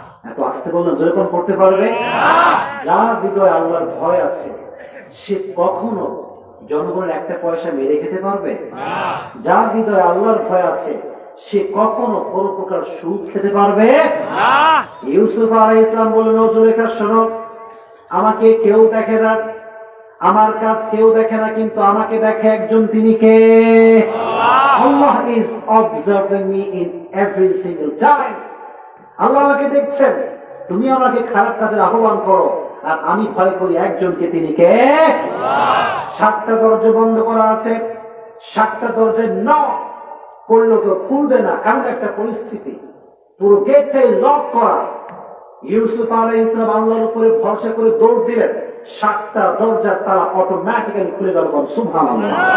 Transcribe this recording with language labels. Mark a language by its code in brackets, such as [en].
[bn] এত আস্তে বললেন, যেরকম করতে পারবে না। যার হৃদয়ে আল্লাহর ভয় আছে সে কখনো জনগণের একটা পয়সা মেরে খেতে পারবে না। যার হৃদয়ে আল্লাহর ভয় আছে সে কখনো কোন প্রকার সুদ খেতে পারবে না। ইউসুফ আলাইহিস সালাম বললেন, ও জুলেখা শোনো, আমাকে কেউ দেখে না, আমার কাজ কেউ দেখে না, কিন্তু আমাকে দেখে একজন, তিনি কে? [en] আল্লাহ is observing me in every single time. [bn] আল্লাহ আমাকে দেখছেন। তুমি আমাকে খারাপ কাজের আহ্বান করো আর আমি ভয় করি একজনকে, তিনি কে? 7টা দরজা বন্ধ করা আছে, 7টা দরজায় নক করলেও কেউ খুলবে না, এমন একটা পরিস্থিতি। পুরো গেটটাই লক করা। ইউসুফ আলাইহিস সালাম আল্লাহর উপরে ভরসা করে দৌড় দিলেন, 7টা দরজার তালা অটোমেটিক্যালি খুলে গেল। সুবহানাল্লাহ।